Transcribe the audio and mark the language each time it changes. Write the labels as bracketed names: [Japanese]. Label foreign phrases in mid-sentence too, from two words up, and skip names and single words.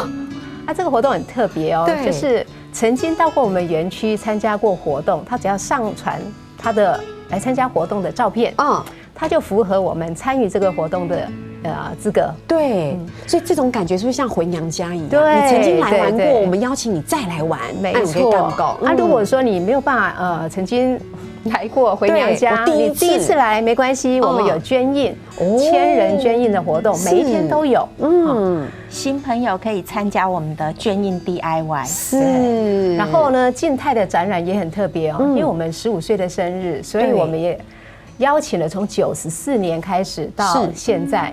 [Chinese] 這個活動很特別哦，就是曾經到過我們園區參加過活動，他只要上傳他的來參加活動的照片，他就符合我們參與這個活動的資格。對，所以這種感覺是不是像回娘家一樣？對，你曾經來玩過，我們邀請你再來玩， 沒錯。如果說你沒有辦法曾經來過回娘家，你第一次來沒關係，我們有捐印，1000人捐印的活動，每一天都有。新朋友可以參加我們的捐印 DIY。是。然後呢，靜態的展覽也很特別哦，因為我們15歲的生日，所以我們也邀请了从94年开始到现在，